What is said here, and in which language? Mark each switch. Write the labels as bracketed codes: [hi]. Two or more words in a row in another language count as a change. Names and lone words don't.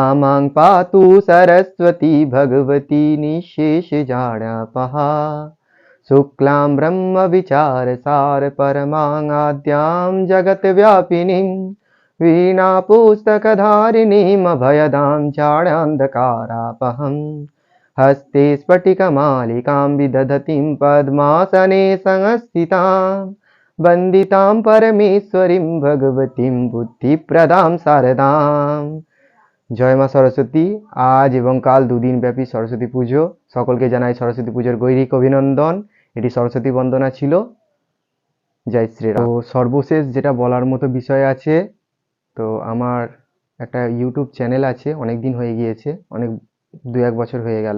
[sa] मां पातु सरस्वती भगवती निःशेषजाड्यापहा शुक्लां ब्रह्मविचारसार परमां आद्यां जगद्व्यापिनीं वीणापुस्तकधारिणीम् अभयदां चाण्यान्धकारापहम् हस्ते स्फटिकमालिकां विदधतीं पद्मासने संस्थितां वन्दितां परमेश्वरीं भगवतीं बुद्धिप्रदां शारदाम्। [bn] জয় মা সরস্বতী। আজ এবং কাল দুদিন ব্যাপী সরস্বতী পুজো। সকলকে জানাই সরস্বতী পুজোর গৈরিক অভিনন্দন। এটি সরস্বতী বন্দনা ছিল। জয় শ্রীরাম। তো সর্বশেষ যেটা বলার মতো বিষয় আছে, তো আমার একটা ইউটিউব চ্যানেল আছে, অনেক দিন হয়ে গিয়েছে, অনেক 2-1 বছর হয়ে গেল।